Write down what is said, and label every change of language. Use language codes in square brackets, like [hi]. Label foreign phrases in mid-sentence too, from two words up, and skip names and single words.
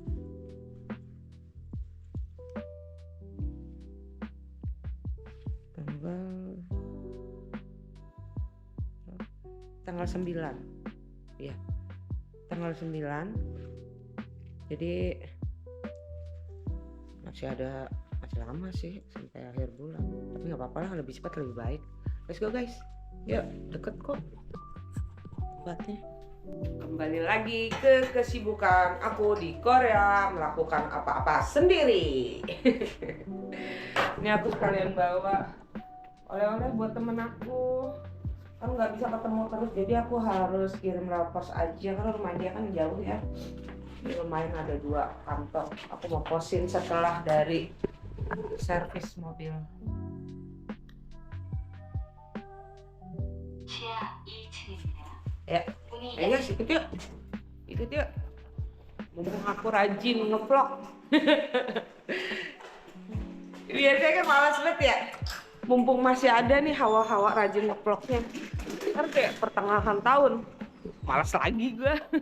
[id] Tanggal 9. Ya. Tanggal 9. Jadi masih lama sih sampai akhir bulan, tapi nggak apa-apa lah, lebih cepat lebih baik. [en] Let's go guys, [id] yuk, deket kok tempatnya. Kembali lagi ke kesibukan aku di Korea, melakukan apa-apa sendiri. Ini aku sekalian bawa oleh-oleh buat temen aku, kan nggak bisa ketemu terus, jadi aku harus kirim lewat pos aja karena rumah dia kan jauh ya. Ini lumayan ada 2 kantong, aku mau posin setelah dari servis mobil. [ko] 지하 2층입니다. [id] Ya, [ko] 문이 [id] ayo ikut yuk. Ikut yuk. Mumpung aku rajin ngevlog. Biasanya kan malas banget ya. Mumpung masih ada nih hawa-hawa rajin ngevlognya. Ntar kayak pertengahan tahun, malas lagi gue.